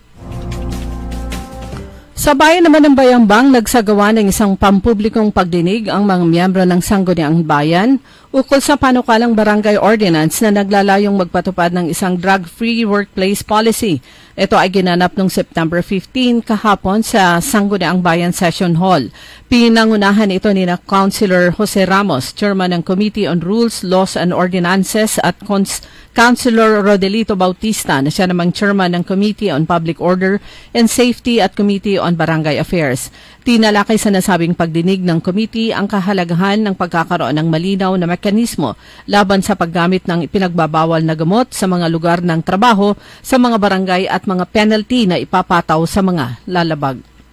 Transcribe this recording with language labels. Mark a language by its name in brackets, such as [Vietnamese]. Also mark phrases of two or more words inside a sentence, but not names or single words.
[Filipino] Sa bayan naman ng Bayambang, nagsagawa ng isang pampublikong pagdinig ang mga miyembro ng Sangguniang Bayan ukol sa panukalang barangay ordinance na naglalayong magpatupad ng isang [English] drug-free workplace policy. [Filipino] Ito ay ginanap noong September 15 kahapon sa Sangguniang Bayan Session Hall. Pinangunahan ito ni Councilor Jose Ramos, Chairman ng Committee on Rules, Laws and Ordinances at Councilor Rodelito Bautista na siya namang Chairman ng Committee on Public Order and Safety at Committee on Barangay Affairs. Tinalakay sa nasabing pagdinig ng committee ang kahalagahan ng pagkakaroon ng malinaw na mekanismo laban sa paggamit ng ipinagbabawal na gamot sa mga lugar ng trabaho sa mga barangay at mga penalty na ipapataw sa mga lalabag.